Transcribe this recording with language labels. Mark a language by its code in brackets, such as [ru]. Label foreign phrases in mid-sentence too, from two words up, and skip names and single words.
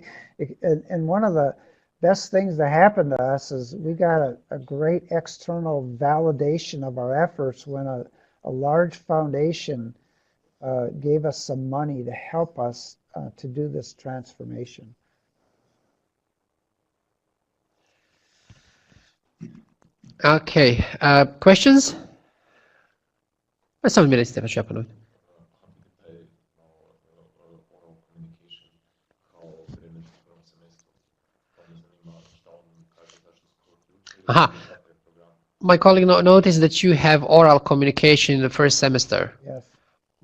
[en] And one of the best things that happened to us is we got a great external validation of our efforts when a large foundation gave us some money to help us to do this transformation. Okay, questions? [hr] Samo mi recite, pa ću ja ponoviti. Aha. [en] My colleague noticed that you have oral communication in the first semester. Yes.